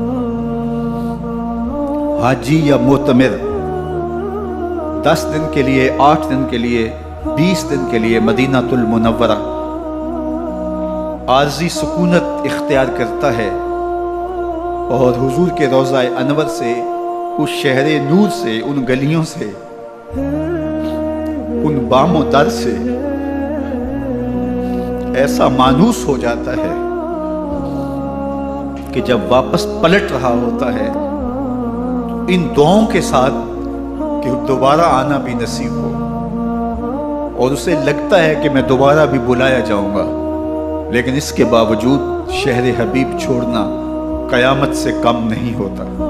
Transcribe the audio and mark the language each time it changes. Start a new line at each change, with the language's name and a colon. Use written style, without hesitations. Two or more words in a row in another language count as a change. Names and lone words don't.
Urdu: حاجی یا معتمر 10 دن کے لیے، 8 دن کے لیے، 20 دن کے لیے مدینہ المنورہ عارضی سکونت اختیار کرتا ہے اور حضور کے روضہ انور سے، اس شہر نور سے، ان گلیوں سے، ان بام و در سے ایسا مانوس ہو جاتا ہے کہ جب واپس پلٹ رہا ہوتا ہے تو ان دعاؤں کے ساتھ کہ دوبارہ آنا بھی نصیب ہو، اور اسے لگتا ہے کہ میں دوبارہ بھی بلایا جاؤں گا، لیکن اس کے باوجود شہر حبیب چھوڑنا قیامت سے کم نہیں ہوتا.